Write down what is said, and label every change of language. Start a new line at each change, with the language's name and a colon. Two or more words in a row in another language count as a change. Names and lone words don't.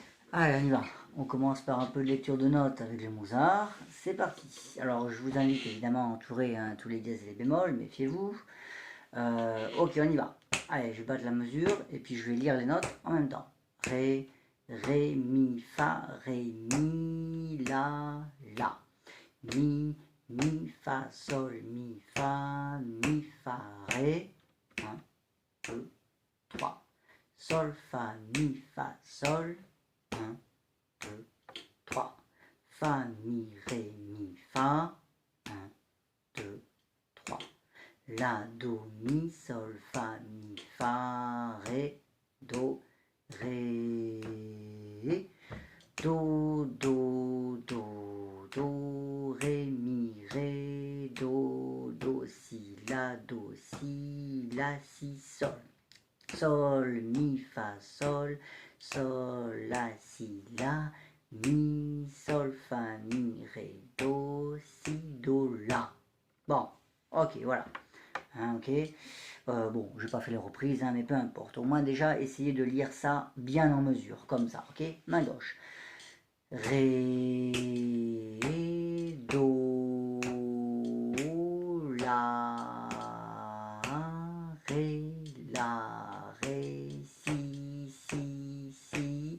French: Allez, on y va. On commence par un peu de lecture de notes avec le Mozart. C'est parti. Alors, je vous invite évidemment à entourer tous les dièses et les bémols, méfiez-vous. Ok, on y va. Allez, je vais battre la mesure et puis je vais lire les notes en même temps. Ré, ré, mi, fa, ré, mi, la, la. Mi, fa, sol, mi, fa, ré. 1, 2, 3. Sol, fa, mi, fa, sol. 1, 2, 3. Fa, mi, ré, mi, fa. 1, 2, 3. La, do, mi, sol, fa, mi, fa, ré, do, ré. Do, do, do, do, ré, mi, ré, do, si, la, si, sol. Sol, mi, fa, sol, la, si, la, mi, sol, fa, mi, ré, do, si, do, la. Bon, ok, voilà. Hein, ok. Bon, je n'ai pas fait les reprises, hein, mais peu importe. Au moins déjà, essayez de lire ça bien en mesure, comme ça, ok. Main gauche. Ré, do, la, ré, la, ré, si, si, si.